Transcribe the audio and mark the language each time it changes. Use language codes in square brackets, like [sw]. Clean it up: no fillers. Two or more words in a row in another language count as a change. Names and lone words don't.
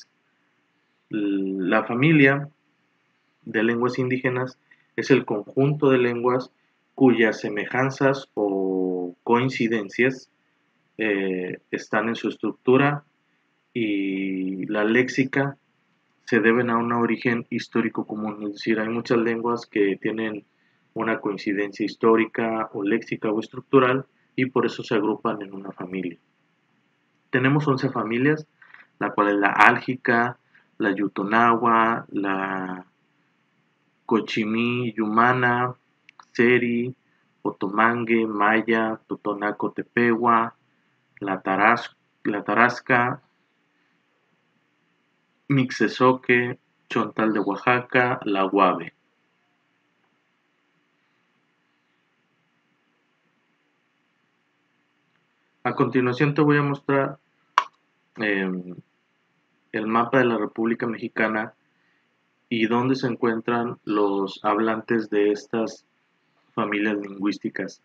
[es] La familia de lenguas indígenas es el conjunto de lenguas cuyas semejanzas o coincidencias están en su estructura y la léxica se deben a un origen histórico común. Es decir, hay muchas lenguas que tienen una coincidencia histórica o léxica o estructural y por eso se agrupan en una familia. Tenemos 11 familias, la cual es la álgica, la yutonagua, la cochimí yumana, seri, otomangue, maya, totonaco tepehuá, la tarasca, mixezoque, chontal de Oaxaca, la guave. A continuación te voy a mostrar el mapa de la República Mexicana y dónde se encuentran los hablantes de estas familias lingüísticas.